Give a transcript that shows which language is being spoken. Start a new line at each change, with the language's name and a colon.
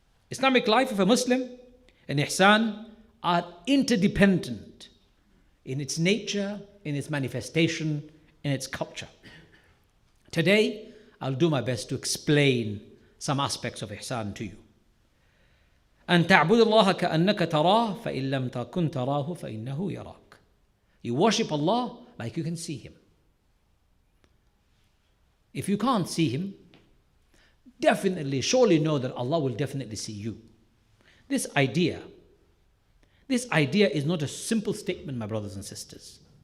English: Islamic life of a Muslim and ihsan are interdependent in its nature, in its manifestation, in its culture. Today, I'll do my best to explain some aspects of ihsan to you.
Arabic: أن تعبد الله كأنك تراه فإن لم تكن تراه فإنه يراك.
English: You worship Allah like you can see Him. If you can't see Him, definitely, surely know that Allah will definitely see you. This idea is not a simple statement, my brothers and sisters.